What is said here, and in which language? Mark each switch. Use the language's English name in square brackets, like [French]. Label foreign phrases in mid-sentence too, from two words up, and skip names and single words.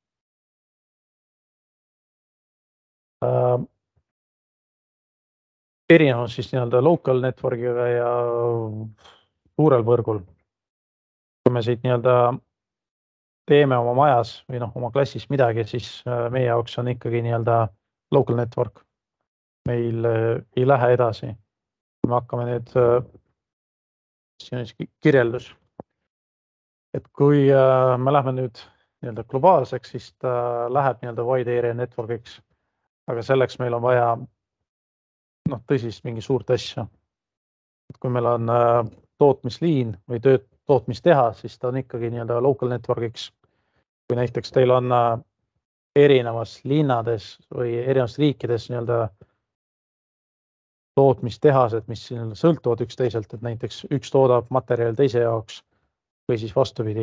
[Estonian] Erinevus siis nii-öelda [English] local network'iga [Estonian] ja suurel võrgul. Kui me siit nii-öelda teeme oma majas või oma klassis midagi, siis meie jaoks on ikkagi nii-öelda [English] local network. [Estonian] Meil ei lähe edasi. Kui me hakkame nüüd, siin on kirjeldus, et kui me lähme nüüd nii-öelda globaalseks, siis ta läheb nii-öelda [English] wide area network'iks, [Estonian] aga selleks meil on vaja tõsist mingi suurt asja. Kui meil on tootmisliin või tootmistehas, siis ta on ikkagi nii-öelda [English] local network'iks. [Estonian] Kui näiteks teil on erinevas linnades või erinevas riikides nii-öelda tootmistehased, mis sõltuvad üksteiselt, et näiteks üks toodab materjali teise jaoks või siis vastupidi.